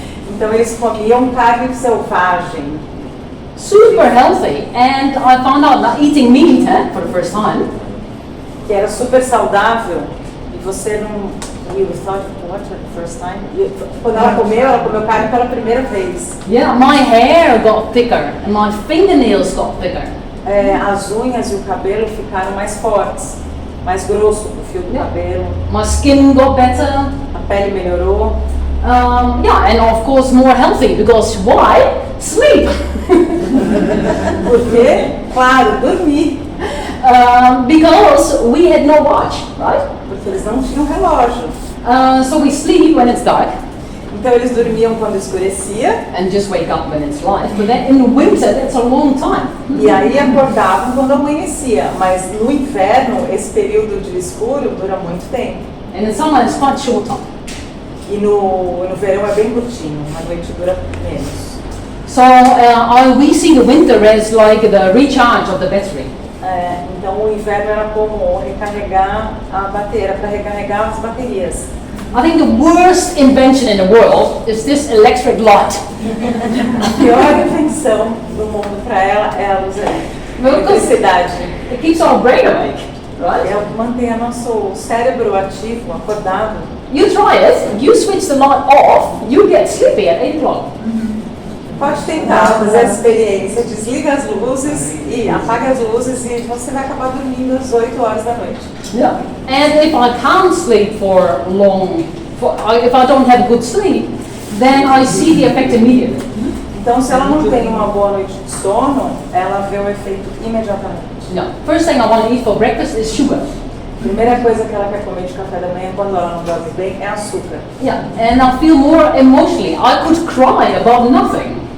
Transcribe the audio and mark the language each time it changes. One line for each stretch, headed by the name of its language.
Portuguese: Então eles comiam carne selvagem,
English: Super healthy. And I found out that eating meat for the first time,
Portuguese: que era super saudável, e você não...
English: You thought, what, the first time?
Portuguese: Quando ela comeu carne pela primeira vez.
English: yeah, my hair got thicker and my fingernails got thicker.
Portuguese: As unhas e o cabelo ficaram mais fortes, mais grosso o fio do cabelo,
English: My skin got better.
Portuguese: a pele melhorou.
English: Yeah, and of course more healthy because why? Sleep.
Portuguese: Porque, claro, dormir,
English: Because we had no watch, right?
Portuguese: porque eles não tinham relógio.
English: So we sleep when it's dark
Portuguese: Então eles dormiam quando escurecia
English: and just wake up when it's light. But then in winter, that's a long time.
Portuguese: e aí acordavam quando amanhecia. Mas no inverno, esse período de escuro dura muito tempo.
English: And in summer, it's quite short time.
Portuguese: E no verão é bem curtinho, a noite dura menos.
English: So we see the winter as like the recharge of the battery.
Portuguese: Então o inverno era como recarregar a bateria, para recarregar as baterias.
English: I think the worst invention in the world is this electric light.
Portuguese: A pior invenção do mundo para ela é a luz elétrica, a eletricidade.
English: It keeps our brain awake, right?
Portuguese: É o que mantém o nosso cérebro ativo, acordado.
English: You try it, you switch the light off, you get sleepy at 8 o'clock.
Portuguese: Pode tentar fazer a experiência, desliga as luzes e apaga as luzes e você vai acabar dormindo às 8 horas da noite.
English: Yeah. And if I can't sleep for long, if I don't have good sleep, then I see the effect immediately.
Portuguese: Então, se ela não tem uma boa noite de sono, ela vê o efeito imediatamente.
English: Yeah. First thing I want to eat for breakfast is sugar.
Portuguese: Primeira coisa que ela quer comer de café da manhã quando ela não dorme bem é açúcar.
English: Yeah. And I feel more emotionally. I could cry about nothing.